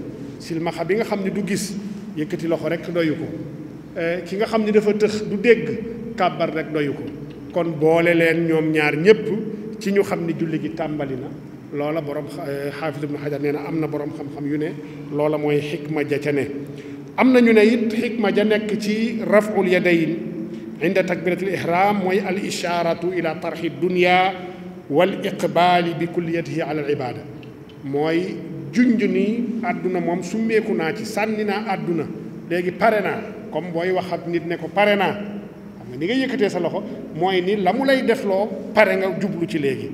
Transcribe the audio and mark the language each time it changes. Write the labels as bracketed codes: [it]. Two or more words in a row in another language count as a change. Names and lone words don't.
[wo] silmaxa bi nga xam ni du gis yëkkati loxo rek doyu ko, ki nga xam ni dafa tëx du dégg kàbbar rek doyu ko. kon boole leen ñoom ñaar ñépp ci ñu xam ni julli gi tàmbali na, loola borom xaafis ibnu xajar nee na am na borom xam-xam yu ne loola mooy xikma ja ca ne. am na ñu ne it xikma ja nekk ci [ar] رفع اليدين عند تكبيرة الإحرام mooy الإشارة إلى طرح الدنيا والإقبال بكليته على العبادة. [wo] mooy junj ni àdduna moom summeeku naa ci, sànni naa àdduna, léegi pare naa. comme booy wax ak nit ne ko pare naa, xam nga ni nga yëkkatee sa loxo mooy ni la mu lay defloo pare nga jublu ci léegi.